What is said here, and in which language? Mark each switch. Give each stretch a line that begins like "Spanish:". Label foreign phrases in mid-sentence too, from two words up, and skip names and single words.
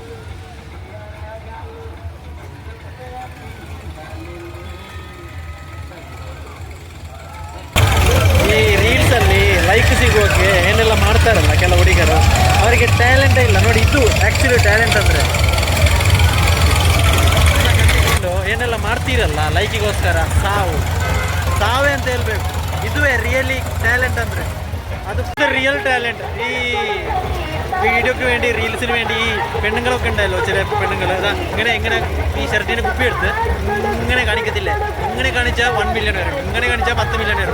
Kannada: ಈ ರೀಲ್ಸ್ ಅಲ್ಲಿ ಲೈಕ್ ಸಿಗೋಕೆ ಏನೆಲ್ಲ ಮಾಡ್ತಾರಲ್ಲ ಕೆಲ ಹುಡುಗರು, ಅವರಿಗೆ ಟ್ಯಾಲೆಂಟೇ ಇಲ್ಲ ನೋಡಿ. ಇದು ಆಕ್ಚುಲಿ ಟ್ಯಾಲೆಂಟ್ ಅಂದ್ರೆ ಏನೆಲ್ಲ ಮಾಡ್ತೀರಲ್ಲ ಲೈಕಿಗೋಸ್ಕರ, ಸಾವೇ ಅಂತ ಹೇಳ್ಬೇಕು. ಇದುವೇ ರಿಯಲಿ ಟ್ಯಾಲೆಂಟ್ ಅಂದ್ರೆ,
Malayalam: അത് റിയൽ ടാലൻറ്റ്. ഈ വീഡിയോക്ക് വേണ്ടി റീൽസിന് വേണ്ടി ഈ പെണ്ണുങ്ങളൊക്കെ ഉണ്ടല്ലോ, ചില പെണ്ണുങ്ങൾ ഇങ്ങനെ ഈ ഷർട്ടിന് കുപ്പി എടുത്ത് ഇങ്ങനെ കാണിക്കത്തില്ലേ, ഇങ്ങനെ കാണിച്ചാൽ 1 മില്യൺ വരും, ഇങ്ങനെ കാണിച്ചാൽ 10 മില്യൺ വരും.